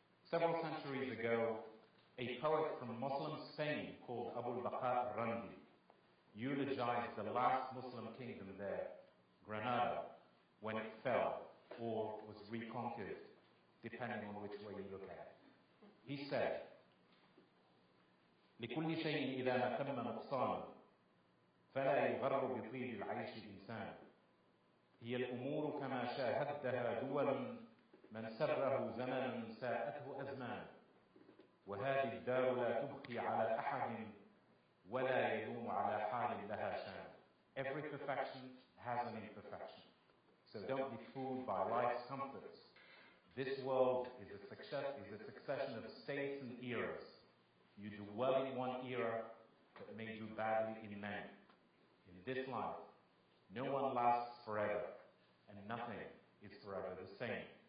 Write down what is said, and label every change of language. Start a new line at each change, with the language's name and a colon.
English: Several centuries ago, a poet from Muslim Spain called Abu al-Baqa Randi eulogized the last Muslim kingdom there, Granada, when it fell or was reconquered, depending on which way you look at it. He said,
Arabic: لكل شيء إذا ما تم نقصان فلا يغر بطيب العيش إنسان هي الأمور كما شاهدتها دول من سره زمن ساءته أزمان وهذه الدار لا تبقي على أحد ولا يدوم على حال لها شان.
English: Every perfection has an imperfection. So don't be fooled by life's comforts. This world is a succession of states and eras. You do well in one era, but may do badly in many. In this life, no one lasts forever, and nothing is forever the same.